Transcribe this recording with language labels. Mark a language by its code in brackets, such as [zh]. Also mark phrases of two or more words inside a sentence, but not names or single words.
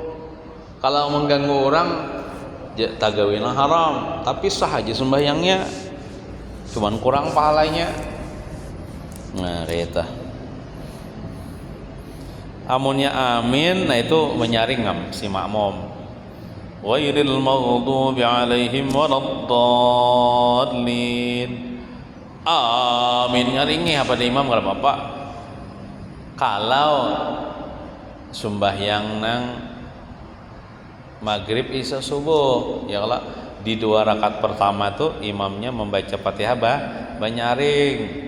[bjn] Kalau mengganggu orang tagawinya haram, tapi sah aja sembahyangnya, cuman kurang pahalanya. Nah reta amunnya amin, nah itu menyaring si makmum. [ar] غير المغضوب عليهم ولا الضالين. [bjn] Amin nyaringi apa di imam enggak apa-apa. Kalau sembahyang nang maghrib, isya, subuh, ya kalau di 2 rakaat pertama tuh imamnya membaca Fatihah banyaring.